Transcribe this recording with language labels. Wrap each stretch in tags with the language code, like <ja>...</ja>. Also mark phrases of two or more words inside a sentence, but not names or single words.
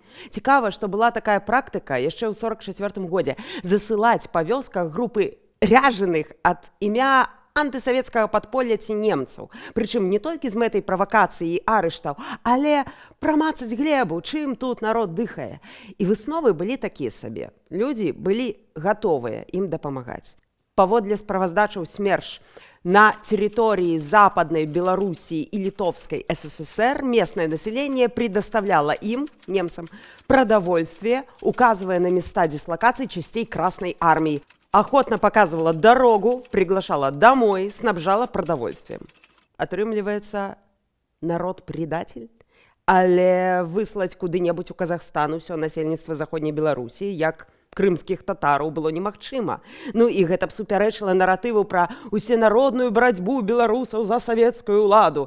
<be>Цікава, што была такая практыка яшчэ ў 44-м годзе засылаць па вёсках групы ряжаных ад імя антысавецкага падполля ці немцаў. Прычым не толькі з мэтай правакацыі і арыштаў, але прамацаць глебу, чым тут народ дыхае. І высновы былі такія сабе. Людзі былі гатовыя ім дапамагаць. Паводле справаздачаў</be> <ru>СМЕРШ, на территории Западной Белоруссии и Литовской СССР местное население предоставляло им, немцам, продовольствие, указывая на места дислокации частей Красной армии. Охотно показывала дорогу, приглашала домой, снабжала продовольствием.</ru> <be>Атрымліваецца, народ предатель? Але выслаць куды-небудзь у Казахстан усё насельніцтва заходняй Беларусі, як крымскіх татараў, было немагчыма. Ну і гэта б супярэчыла наратыву пра усенародную барацьбу беларусаў за савецкую ўладу.</be>